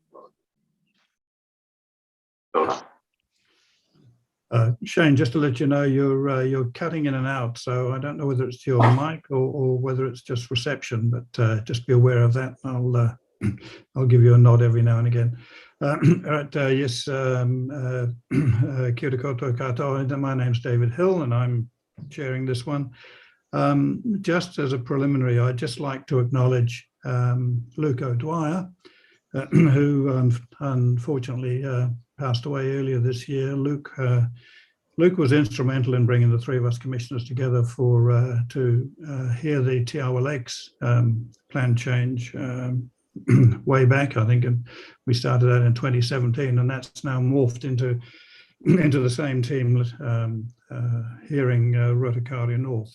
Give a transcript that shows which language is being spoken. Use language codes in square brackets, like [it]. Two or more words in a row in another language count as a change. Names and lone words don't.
[en] Shane, just to let you know, you're cutting in and out, so I don't know whether it's your mic or whether it's just reception, but just be aware of that. I'll give you a nod every now and again. Right, yes, [mi] kia ora koutou katoa. [en] My name's David Hill, and I'm chairing this one. Just as a preliminary, I'd just like to acknowledge Luke O'Dwyer, who unfortunately passed away earlier this year. Luke was instrumental in bringing the three of us commissioners together to hear the Te Awa Lakes plan change way back, I think, and we started that in 2017, and that's now morphed into the same team hearing Rotakaria North.